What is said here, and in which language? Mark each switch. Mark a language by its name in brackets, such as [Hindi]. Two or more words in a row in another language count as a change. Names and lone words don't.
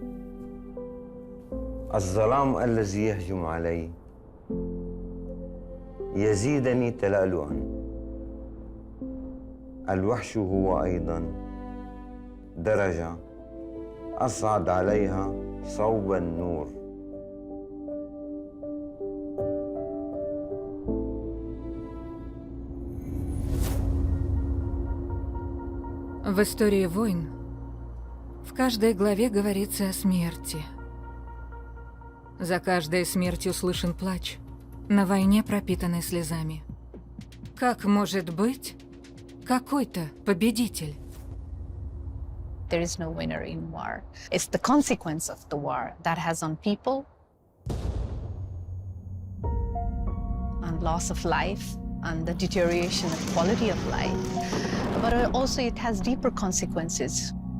[Arabic] الظلام الذي يهجم علي يزيدني تلألؤا. الوحش هو أيضا درجة أصعد عليها صوب النور. [Russian] В истории войн в каждой главе говорится о смерти. За каждой смертью слышен плач, на войне пропитанной слезами. Как может быть какой-то победитель? [English] There is no winner in war. It's the consequence of the war that has on people, on loss of life, and the deterioration of quality of life. But also it has deeper consequences.